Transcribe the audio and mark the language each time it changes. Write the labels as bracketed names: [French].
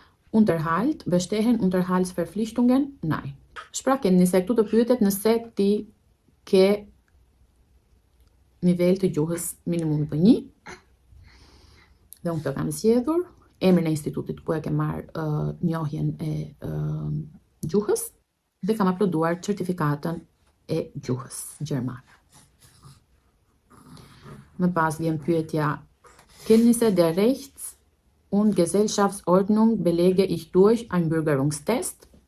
[German] Unterhalt, bestehen Unterhaltsverpflichtungen? Nein. [Albanian] Shpraken, nëse këtu të pyetet nëse ti ke nivel të gjuhës minimumi për 1, dhe unë këtë kam zgjedhur, emrin e institutit ku e ke marr njohjen e gjuhës dhe kam uploaduar certifikatën e gjuhës gjermane. Më pas vjen pyetja, [German] kennen Sie der Rechts- und Gesellschaftsordnung belege ich durch Einbürgerungstest?